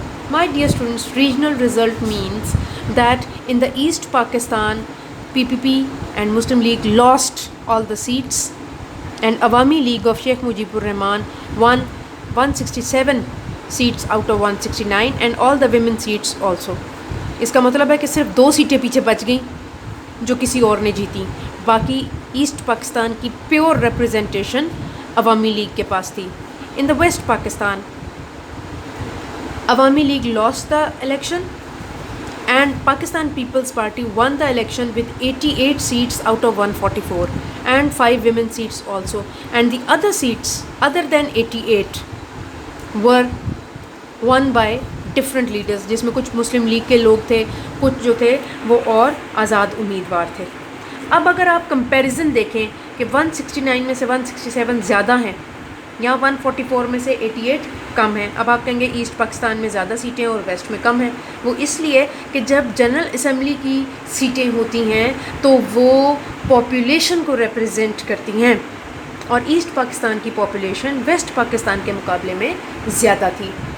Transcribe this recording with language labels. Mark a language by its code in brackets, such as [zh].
[en] My dear students, regional result means that in the East Pakistan, PPP and Muslim League lost all the seats, and Awami League of Sheikh Mujibur Rahman won 167 seats out of 169 and all the women seats also. [hi] इसका मतलब है कि सिर्फ 2 सीटें पीछे बच गई जो किसी और ने जीती, बाकी ईस्ट पाकिस्तान की प्योर रिप्रेजेंटेशन अवामी लीग के पास थी. [en] In the West Pakistan, Awami League lost the election and Pakistan People's Party won the election with 88 seats out of 144 and 5 women seats also, and the other seats other than 88 were won by different leaders, [hi] जिसमें कुछ मुस्लिम league के लोग थे, कुछ जो थे वो और आज़ाद उम्मीदवार थे. अब अगर आप कंपैरिजन देखें कि 169 में से 167 ज़्यादा हैं या 144 में से 88 कम है. अब आप कहेंगे ईस्ट पाकिस्तान में ज़्यादा सीटें और वेस्ट में कम हैं. वो इसलिए कि जब जनरल असम्बली की सीटें होती हैं तो वो पॉपुलेशन को रिप्रेजेंट करती हैं और ईस्ट पाकिस्तान की पॉपुलेशन वेस्ट पाकिस्तान के मुकाबले में ज़्यादा थी.